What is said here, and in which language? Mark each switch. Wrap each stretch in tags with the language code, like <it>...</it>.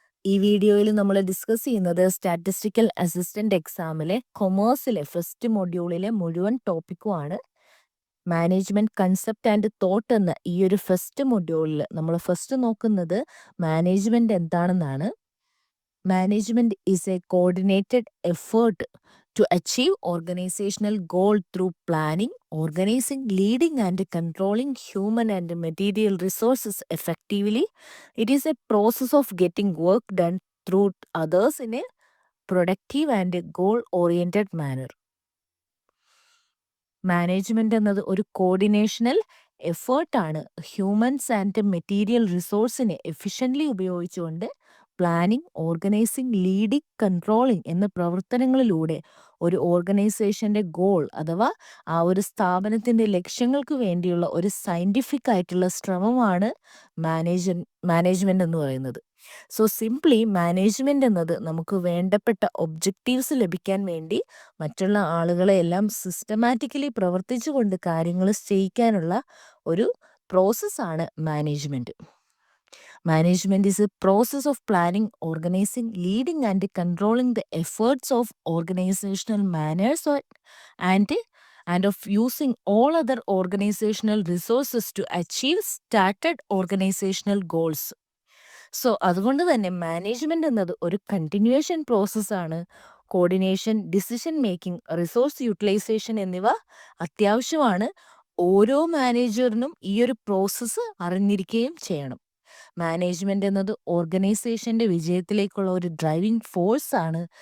<ml>ഈ വീഡിയോയിൽ നമ്മൾ ഡിസ്കസ് ചെയ്യുന്നത് സ്റ്റാറ്റിസ്റ്റിക്കൽ അസിസ്റ്റന്റ് എക്സാമിലെ കൊമേഴ്സിലെ ഫസ്റ്റ് മൊഡ്യൂളിലെ മുഴുവൻ ടോപ്പിക്കുമാണ്. മാനേജ്മെന്റ് കൺസെപ്റ്റ് ആൻഡ് തോട്ട് എന്ന ഈ ഒരു ഫസ്റ്റ് മൊഡ്യൂളിൽ നമ്മൾ ഫസ്റ്റ് നോക്കുന്നത് മാനേജ്മെന്റ് എന്താണെന്നാണ്.</ml> <en>Management is a coordinated effort to achieve organizational goal through planning, organizing, leading, and controlling human and material resources effectively. It is a process of getting work done through others in a productive and goal-oriented manner.</en> <ml>Management എന്നത് ഒരു കോർഡിനേഷണൽ എഫേർട്ടാണ്. Humans and material റിസോഴ്സിനെ efficiently ഉപയോഗിച്ചുകൊണ്ട് planning, organising, leading, controlling എന്ന പ്രവർത്തനങ്ങളിലൂടെ ഒരു ഓർഗനൈസേഷൻ്റെ goal അഥവാ ആ ഒരു സ്ഥാപനത്തിൻ്റെ ലക്ഷ്യങ്ങൾക്ക് വേണ്ടിയുള്ള ഒരു സയൻറ്റിഫിക് ആയിട്ടുള്ള ശ്രമമാണ് മാനേജ്മെന്റ് എന്ന് പറയുന്നത്. സോ സിംപ്ലി മാനേജ്മെന്റ് എന്നത് നമുക്ക് വേണ്ടപ്പെട്ട ഒബ്ജക്റ്റീവ്സ് ലഭിക്കാൻ വേണ്ടി മറ്റുള്ള ആളുകളെ എല്ലാം സിസ്റ്റമാറ്റിക്കലി പ്രവർത്തിച്ചുകൊണ്ട് കാര്യങ്ങൾ ചെയ്യിക്കാനുള്ള ഒരു പ്രോസസ്സാണ് management.</ml> <en>Management is a process of planning, organizing, leading, and controlling the efforts of organizational manners and of using all other organizational resources to achieve started organizational goals.</en> <ml>So അതുകൊണ്ട് തന്നെ മാനേജ്മെന്റ് എന്നത് ഒരു continuation പ്രോസസ്സാണ്. Coordination, decision making, resource utilisation എന്നിവ അത്യാവശ്യമാണ്. ഓരോ മാനേജറിനും ഈ ഒരു പ്രോസസ്സ് അറിഞ്ഞിരിക്കുകയും ചെയ്യണം. മാനേജ്മെന്റ് എന്നത് ഓർഗനൈസേഷന്റെ വിജയത്തിലേക്കുള്ള ഒരു ഡ്രൈവിംഗ് ഫോഴ്സ് ആണ്.</ml>